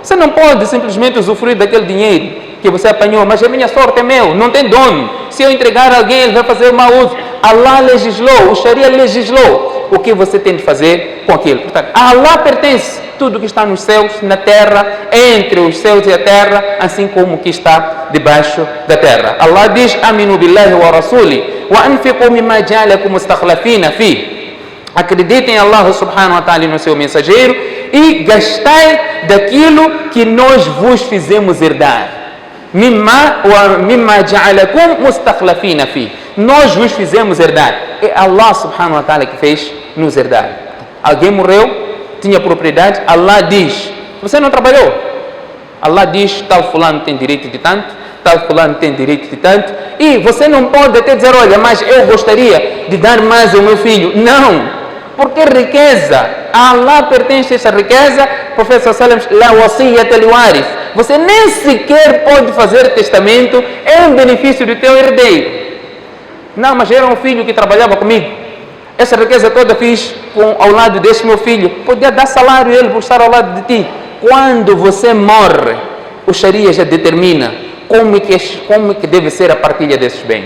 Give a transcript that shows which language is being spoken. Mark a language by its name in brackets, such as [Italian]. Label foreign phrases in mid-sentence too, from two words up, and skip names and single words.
[Portuguese] Você não pode simplesmente usufruir daquele dinheiro que você apanhou, mas é minha sorte, é meu, não tem dono. Se eu entregar a alguém, ele vai fazer mau uso. Allah legislou, o Sharia legislou o que você tem de fazer com aquilo. Portanto, a Allah pertence tudo que está nos céus, na terra, entre os céus e a terra, assim como o que está debaixo da terra. Allah diz: [Arabic] آمنوا بالله ورسولِ وأنفقوا مما جعلكم مستخلفين في. [Portuguese] Acreditem em Allah [Arabic] سبحانه وتعالى [Portuguese] e no seu mensageiro e gastai daquilo que nós vos fizemos herdar. [Arabic] مما جعلكم مستخلفين في. [Portuguese] Nós vos fizemos herdar. É Allah [Arabic] سبحانه وتعالى [Portuguese] que fez nos herdar. Alguém morreu, tinha propriedade, Allah diz: você não trabalhou. Allah diz: tal fulano tem direito de tanto, tal fulano tem direito de tanto, e você não pode até dizer: olha, mas eu gostaria de dar mais ao meu filho. Não, porque riqueza, a Allah pertence a essa riqueza. O profeta [Arabic] صلى الله عليه وسلم, لا وصية لوارث. [Portuguese] Você nem sequer pode fazer testamento em benefício do teu herdeiro. Não, mas era um filho que trabalhava comigo. Essa riqueza toda fiz ao lado desse meu filho. Podia dar salário a ele por estar ao lado de ti. Quando você morre, o Sharia já determina como é que deve ser a partilha desses bens.